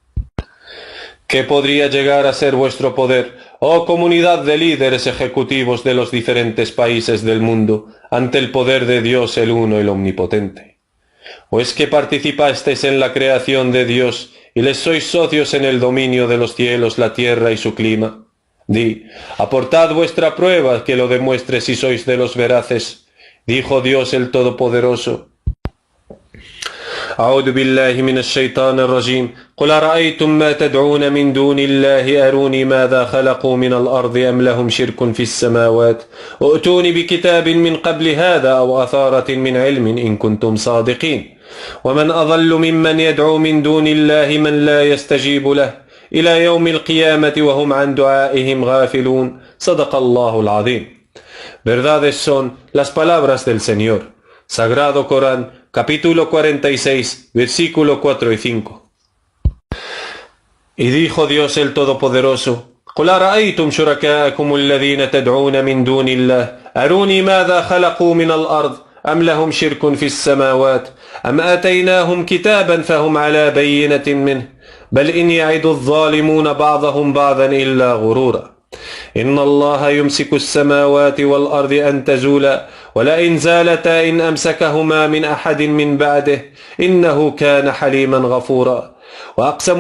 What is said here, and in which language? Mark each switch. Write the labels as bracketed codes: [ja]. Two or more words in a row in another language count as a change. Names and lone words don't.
[es] ¿Qué podría llegar a ser vuestro poder, oh comunidad de líderes ejecutivos de los diferentes países del mundo, ante el poder de Dios el Uno, el Omnipotente? ¿O es que participasteis en la creación de Dios y les sois socios en el dominio de los cielos, la tierra y su clima? Di, aportad vuestra prueba que lo demuestre si sois de los veraces. Dijo Dios el Todopoderoso. [ar] أعوذ بالله من الشيطان الرجيم قل أرأيتم ما تدعون من دون الله أروني ماذا خلقوا من الأرض أم لهم شرك في السماوات ائتوني بكتاب من قبل هذا أو أثارة من علم إن كنتم صادقين ومن أضل ممن يدعو من دون الله من لا يستجيب له إلى يوم القيامة وهم عن دعائهم غافلون صدق الله العظيم. [es] Verdades son las palabras del Señor. Sagrado Corán, capítulo 46, versículo 4 y 5. Y dijo Dios el Todopoderoso, [ar] قل أرأيتم شركاءكم الذين تدعون من دون الله أروني ماذا خلقوا من الأرض أم لهم شرك في السماوات أم آتيناهم كتابا فهم على بينة منه بل إن يعد الظالمون بعضهم بعضا إلا غرورا إن الله يمسك السماوات والأرض أن تزولا ولئن زالتا إن أمسكهما من أحد من بعده إنه كان حليما غفورا وأقسموا